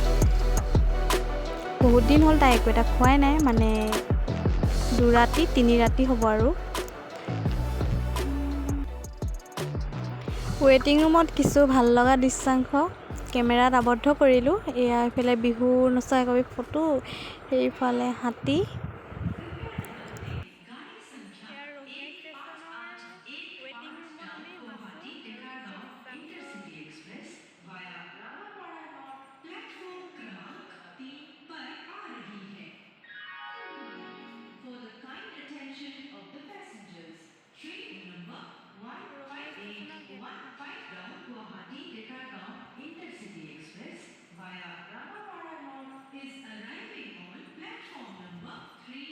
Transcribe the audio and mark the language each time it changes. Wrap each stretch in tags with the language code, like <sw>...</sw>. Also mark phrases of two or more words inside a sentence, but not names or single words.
<as>বহুত দিন হ'ল তাই একো এটা খোৱাই নাই, মানে 2 ৰাতি 3 ৰাতি হ'ব আৰু। ৱেইটিং ৰুমত কিছু ভাল লগা দৃশ্যাংশ কেমেৰাত আবদ্ধ কৰিলোঁ। এয়া এইফালে বিহু নচা একপি ফটো, সেইফালে হাতী।</as> <hi>इंटरसिटी एक्सप्रेस वाया रामापाड़ा नॉर्थ प्लेटफॉर्म क्रमांक 3 पर आ रही है।</hi> <en>For the kind attention of the passengers, train number 15815 down Guwahati Dekargaon Intercity Express via Ramapada North is arriving on platform number</en>